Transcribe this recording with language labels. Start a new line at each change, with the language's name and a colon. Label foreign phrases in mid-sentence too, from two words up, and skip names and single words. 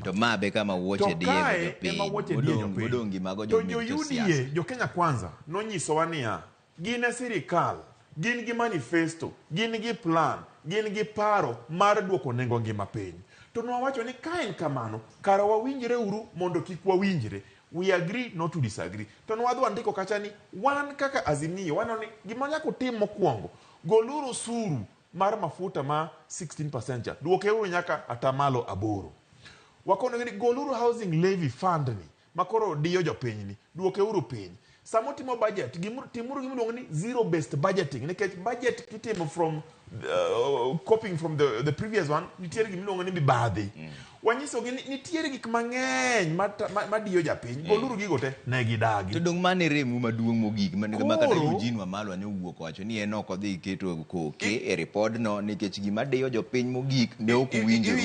Luo (Kenya and Tanzania): To ma be kama wuoche diego jopiny. Odongi mago to jo Kenya Kwanza nonyiso wa niya gin e sirikal, gin gi manifesto, gin gi plan, gin gi paro mar duoko nengo ngima piny. To nowacho ni ka en kamano kara wawinjre uru mondo kik wawinjre.
English: We agree not to disagree.
Luo (Kenya and Tanzania): To nwadho andiko kacha ni wan kaka Azimio wanoni gima nyaka utim mokwongo goluru suru mar mafuta ma 16% cha duoke uru nyaka atamalo 8. Wakono ni goluru
English: housing levy fund
Luo (Kenya and Tanzania): ni makoro diyo jopiny ni duoke uru piny. samo timo budget timuru gimiluongo ni
English: zero based budgeting
Luo (Kenya and Tanzania): nikech budget kitimo
English: from copying from the previous one
Luo (Kenya and Tanzania): nitiere gimiluongo ni mibadhi wanyisogi ni nitiere gik mang'eny madiyo japiny goluru gigo te ne gidagi to dong' mane remu maduong' mogik makata Eugene Wamalwa ne owuok wacho ni en ok odhi keto koke e ripodno nikech gima diyo jopiny mogik ne ok winjore.